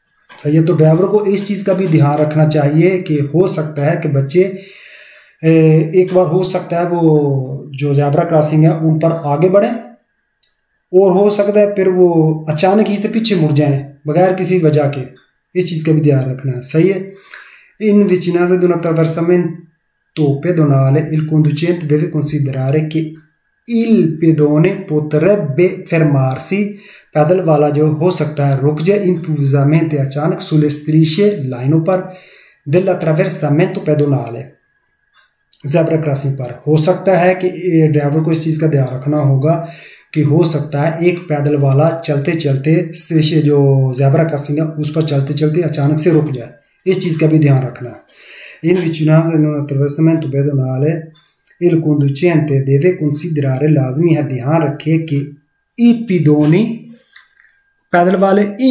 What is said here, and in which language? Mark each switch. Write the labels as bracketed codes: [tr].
[hi] सही है, तो ड्राइवर को इस चीज़ का भी ध्यान रखना चाहिए कि हो सकता है कि बच्चे एक बार हो सकता है वो जो ज़ेब्रा क्रॉसिंग है उन पर आगे बढ़ें, और हो सकता है फिर वो अचानक ही से पीछे मुड़ जाएं बगैर किसी वजह के। इस चीज़ का भी ध्यान रखना है। सही है। [it] इन vicinanza di un attraversamento pedonale il conducente deve considerare che il pedone potrebbe fermarsi, [hi] पैदल वाला जो हो सकता है रुक जाए [it] improvvisamente, [hi] अचानक, [it] sulle strisce, [hi] लाइनों पर, [it] dell'attraversamento pedonale, [hi] ज़ेब्रा क्रॉसिंग पर। हो सकता है कि ड्राइवर को इस चीज़ का ध्यान रखना होगा कि हो सकता है एक पैदल वाला चलते चलते स्ट्रीचे जो ज़ेब्रा क्रॉसिंग है उस पर चलते चलते अचानक से रुक जाए। इस चीज़ का भी ध्यान रखना है। [it] इन vicinanza di un attraversamento pedonale il conducente deve considerare, [hi] लाजमी है ध्यान रखे कि [it] i pedoni, [hi] पैदल वाले,